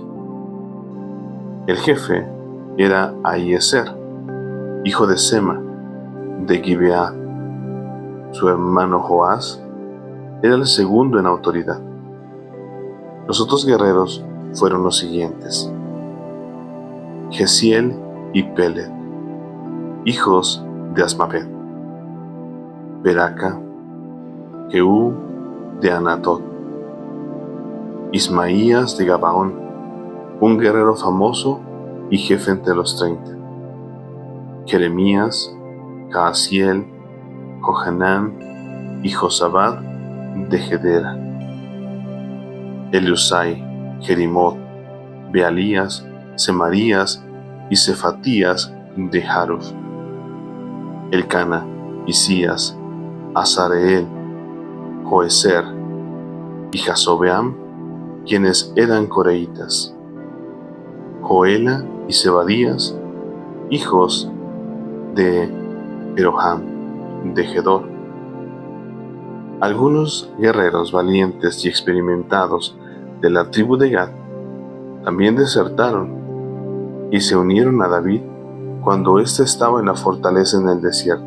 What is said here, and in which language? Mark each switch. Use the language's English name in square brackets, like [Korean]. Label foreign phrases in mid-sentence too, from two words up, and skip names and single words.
[Spanish] El jefe era Ahiezer, hijo de Sema, de Gibeá. Su hermano Joás era el segundo en autoridad. Los otros guerreros fueron los siguientes: Gesiel y Peled, hijos de Asmavet, Beraca, Jehú de Anatot, Ismaías de Gabaón, un guerrero famoso y jefe entre los 30, Jeremías, Jaasiel, Johanán y Josabad de Gedera, Eliusai, Jerimot, Bealías, Semarías y Cefatías de Haruf, Elcana, Isías, Azareel, Joezer y Jasobeam, quienes eran coreitas. Joela y Zebadías, hijos de Jeroham, de Gedor. Algunos guerreros valientes y experimentados de la tribu de Gad también desertaron y se unieron a David cuando éste estaba en la fortaleza en el desierto.